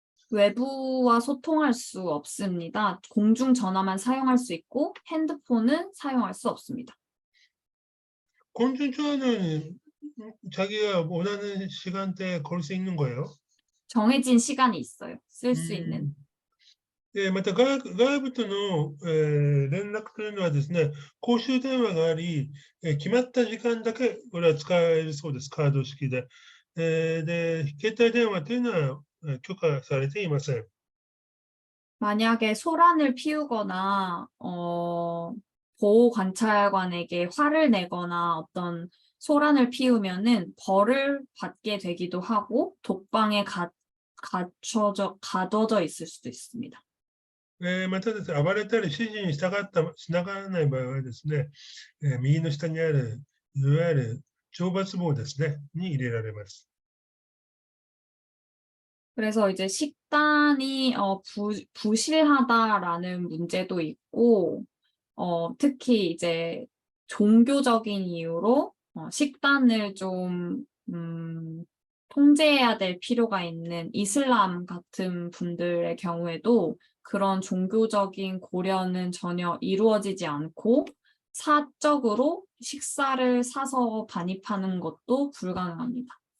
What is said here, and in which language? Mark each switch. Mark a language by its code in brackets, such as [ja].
[ko] 외부와 소통할 수 없습니다. 공중 전화만 사용할 수 있고 핸드폰은 사용할 수 없습니다. 공중 전화는 자기가 원하는 시간대에 걸 수 있는 거예요? 정해진 시간이 있어요. 쓸 수 있는. [ja] また外部との、連絡というのはですね、公衆電話があり、決まった時間だけこれは使えるそうです、カード式で。で、携帯電話というのは許可されていません。 [ko] 만약에 소란을 피우거나 보호 관찰관에게 화를 내거나 어떤 소란을 피우면은 벌을 받게 되기도 하고 독방에 가둬져 있을 수도 있습니다. [ja] またですね、暴れたり指示に従わない場合はですね、右の下にあるいわゆる懲罰房ですね、に入れられます。 [ko] 그래서 이제 식단이 부실하다라는 문제도 있고, 특히 이제 종교적인 이유로 식단을 좀 통제해야 될 필요가 있는 이슬람 같은 분들의 경우에도 그런 종교적인 고려는 전혀 이루어지지 않고 사적으로 식사를 사서 반입하는 것도 불가능합니다.